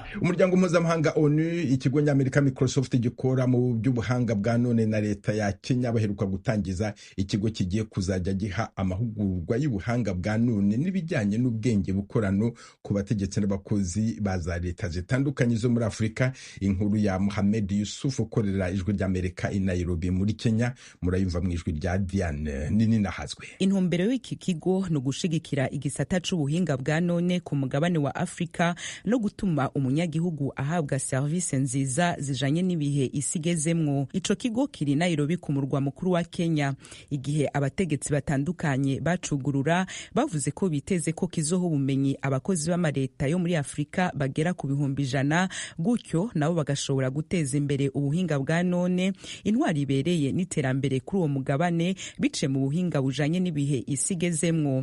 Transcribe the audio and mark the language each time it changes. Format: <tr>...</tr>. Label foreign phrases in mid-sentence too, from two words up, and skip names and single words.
<rw>Umuryango mpuzamahanga ONU, ikigo ny'Amerika Microsoft gikora mu by'ubuhanga bwa none na leta ya Kenya baheruka gutangiza ikigo kigiye kuzajya giha amahugurwa y'ubuhanga bwa none n'ibijyanye n'ubwenge bukorano ku bategetsi n'abakozi ba za leta zitandukanye zo muri Afurika. Inkuru ya Mohamed Yusuf ukorera Ijwi ry'Amerika i Nairobi muri Kenya, murayumva mu ijwi rya Diane nini nahazwe.</rw> <rn>Intumbero y'iki kigo no gushigikira igisata c'ubuhinga bwa none ku mugabane wa Afrika no gutuma umunyagihugu ahabwa service nziza zijanye n'ibihe isigezemwo. Ico kigo kiri Nairobi ku murwa mukuru wa Kenya, igihe abategetsi batandukanye bacugurura bavuze ko biteze ko kizoho ubumenyi abakozi b'amareta yo muri Afrika bagera ku 100,000, gutyo nabo bagashobora guteza imbere ubuhinga bwa none, intwari ibereye n'iterambere kuri uwo mugabane bice mu buhinga bujanye n'ibihe isigezemwo.</rn>